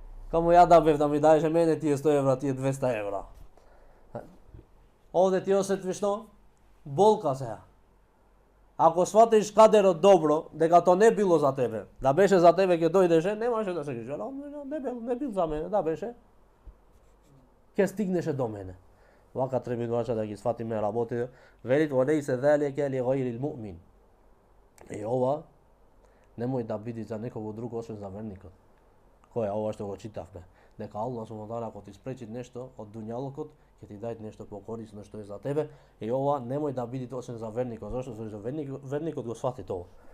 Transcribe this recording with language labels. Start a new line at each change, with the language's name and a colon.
Macedonian: Камо ја да бев да ми даеше мене тие 100 евра, тие 200 евра. Овде ти осетиш што? Болка сега. Ако сватиш кадерот добро, дека тоа не било за тебе, да беше за тебе ќе дојдеше, немаше да се грижиш. Не бил за мене, да беше. Ќе стигнеше до мене. Вака треба да ги сватиме работите.
Arabic: Велит وليس ذلك لغير المؤمن.
Macedonian: И ова немој да биде за некого друго освен за верникот. Кој е ова што го читавме? Дека Allah subhanahu wa ta'ala ако ти спречи нешто од дуњалокот, ќе ти даде нешто покорисно што е за тебе. И ова немој да биде освен за верникот, зашто за верникот го свати тоа.